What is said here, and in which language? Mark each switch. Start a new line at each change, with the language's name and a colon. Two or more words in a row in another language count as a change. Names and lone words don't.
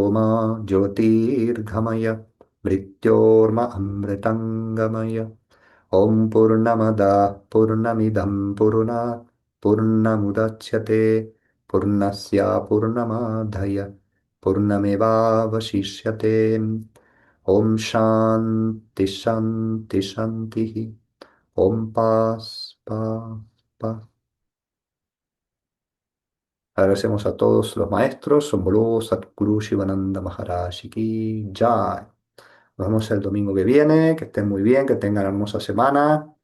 Sanskrit: मा ज्योतिर्गमय मृत्योर्म अमृतङ्गमय ॐ पूर्णमदः पूर्णमिदं पूर्णात् पूर्णमुदच्यते पूर्णस्य पूर्णमादाय पूर्णमेवावशिष्यते ॐ शान्ति शान्ति शान्तिः ॐ paz.
Spanish: Agradecemos a todos los maestros, Shambhala, Sadhguru, Shivananda
Hindi: महाराज की जय.
Spanish: Nos vemos el domingo que viene, que estén muy bien, que tengan hermosa semana.